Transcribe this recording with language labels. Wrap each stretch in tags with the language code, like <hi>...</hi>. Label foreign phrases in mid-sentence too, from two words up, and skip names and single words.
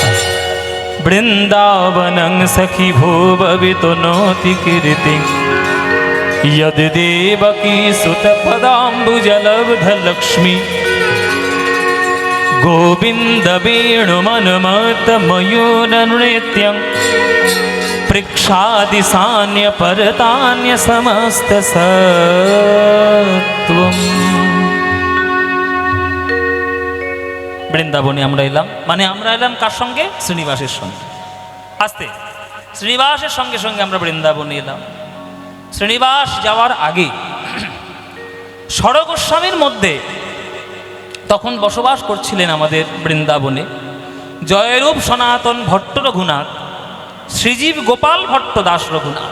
<sa>वृंदावनं सखी भूभवितो नोति कीर्ति, यद देवकी सुत पदाम्बुजलब्ध लक्ष्मी, गोविंद वेणुमनुमत मयूर नृत्यं, पृक्षादिसान्य परतान्य समस्त सत्वम।</sa> <bn>বৃন্দাবনে আমরা এলাম, মানে আমরা এলাম কার সঙ্গে? শ্রীনিবাসের সঙ্গে। আস্তে, শ্রীনিবাসের সঙ্গে সঙ্গে আমরা বৃন্দাবনে এলাম। শ্রীনিবাস যাওয়ার আগে ষড় গোস্বামীর মধ্যে তখন বসবাস করছিলেন আমাদের বৃন্দাবনে জয়রূপ সনাতন ভট্ট রঘুনাথ, শ্রীজীব গোপাল ভট্ট দাস রঘুনাথ।</bn>